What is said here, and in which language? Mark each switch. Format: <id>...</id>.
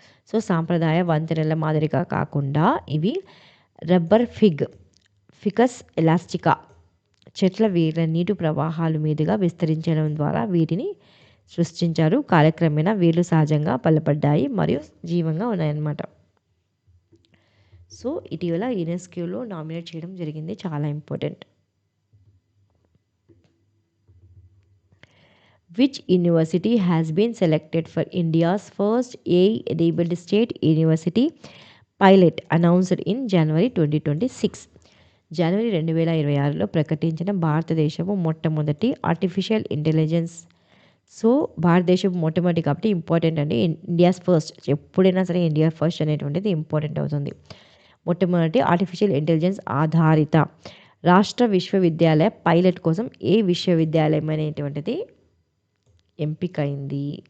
<te>So సాంప్రదాయ వంతెనల మాదిరిగా కాకుండా ఇవి రబ్బర్ ఫికస్ ఎలాస్టికా చెట్ల వేర్ల నీటి ప్రవాహాల మీదుగా విస్తరించడం ద్వారా వీటిని సృష్టించారు. కాలక్రమేణా వేర్లు సహజంగా బలపడ్డాయి మరియు జీవంగా ఉన్నాయన్నమాట. సో ఇటీవల యునెస్కోలో నామినేట్ చేయడం జరిగింది, చాలా important.</te> <en>Which university has been selected for India's first AI-enabled state university pilot announced in January 2026?</en> <te>జనవరి 2026లో ప్రకటించిన భారతదేశపు మొట్టమొదటి ఆర్టిఫిషియల్ ఇంటెలిజెన్స్. సో భారతదేశం మొట్టమొదటి కాబట్టి ఇంపార్టెంట్ అండి. ఇండియాస్ ఫస్ట్, ఎప్పుడైనా సరే ఇండియా ఫస్ట్ అనేటువంటిది ఇంపార్టెంట్ అవుతుంది. మొట్టమొదటి ఆర్టిఫిషియల్ ఇంటెలిజెన్స్ ఆధారిత రాష్ట్ర విశ్వవిద్యాలయ పైలట్ కోసం ఏ విశ్వవిద్యాలయం అనేటువంటిది ఎంపికైంది?</te>